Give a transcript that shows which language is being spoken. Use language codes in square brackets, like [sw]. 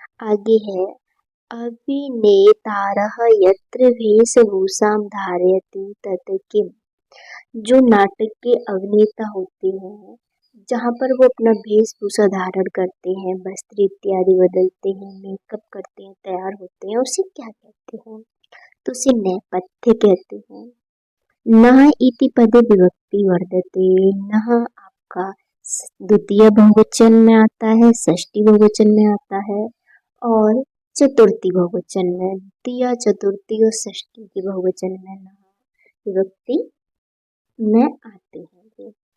[sa] आगे है अभिनेतारः यत्र वेशभूषां धारयति तत् किम। [hi] जो नाटक के अभिनेता होते हैं जहाँ पर वो अपना वेशभूषा धारण करते हैं, वस्त्र इत्यादि बदलते हैं, मेकअप करते हैं, तैयार होते हैं, उसे क्या कहते हैं? तो उसे नेपथ्य कहते हैं। [sa] नः इति पदे विभक्ति वर्तते। [hi] नः आपका द्वितीय बहुवचन में आता है, षष्ठी बहुवचन में आता है और चतुर्थी बहुवचन में। द्वितीय, चतुर्थी और षष्ठी के बहुवचन में नः विभक्ति में आते हैं।